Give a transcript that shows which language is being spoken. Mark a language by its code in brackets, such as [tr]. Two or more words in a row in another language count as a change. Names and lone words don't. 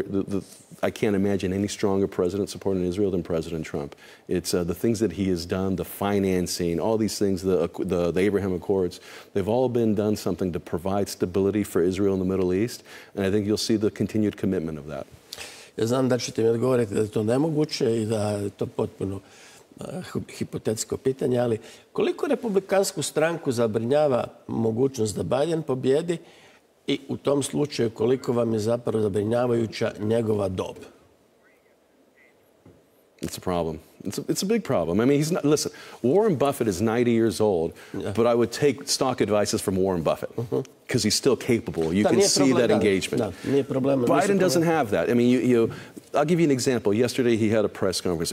[en] I can't imagine any stronger president supporting Israel than President Trump. It's the things that he has done, the financing, all these things, the Abraham Accords, they've all been done something to provide stability for Israel in the Middle East, and I think you'll see the continued commitment of that. [hr] Ja znam da ćete mi odgovoriti da je to nemoguće i da je to potpuno hipotetsko pitanje, ali koliko republikansku stranku zabrinjava mogućnost da Biden pobjedi i u tom slučaju koliko vam je zapravo zabrinjavajuća njegova dob? [en] It's a problem. It's a big problem. I mean, he's not. Listen, Warren Buffett is 90 years old, but I would take stock advices from Warren Buffett because he's still capable. You can see that engagement. Biden doesn't have that. I mean, I'll give you an example. Yesterday, he had a press conference.